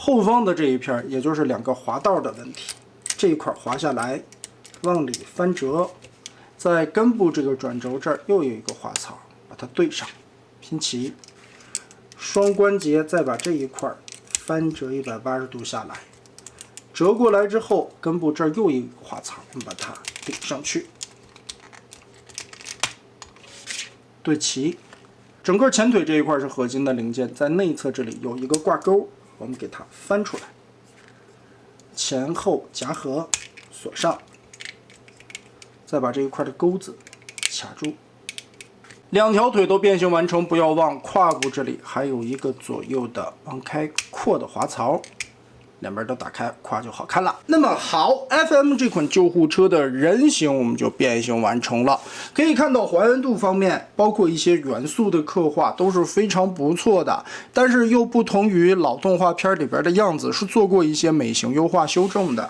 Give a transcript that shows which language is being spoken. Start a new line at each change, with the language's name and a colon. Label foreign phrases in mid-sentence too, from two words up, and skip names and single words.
Chinese: 後方的這一片也就是2個滑道的問題，這一塊滑下來，往裡翻折，在根部這個轉軸這兒又有一個滑槽，把它對上，拼齊，雙關節再把這一塊翻折180度下來，折過來之後，根部這兒又一個滑槽，我们把它頂上去，對齊。整個前腿這一塊是核心的零件，在內側這裡有一個掛鈎，我們給它翻出來，前後夾合，鎖上，再把這一塊的鈎子卡住。兩條腿都变形完成，不要忘胯骨这里还有一个左右的往开扩的滑槽，两边都打开，胯就好看了。那么好 ，FM 这款救护车的人形我们就变形完成了。可以看到还原度方面，包括一些元素的刻画都是非常不错的，但是又不同于老动画片里边的样子，是做过一些美型优化修正的。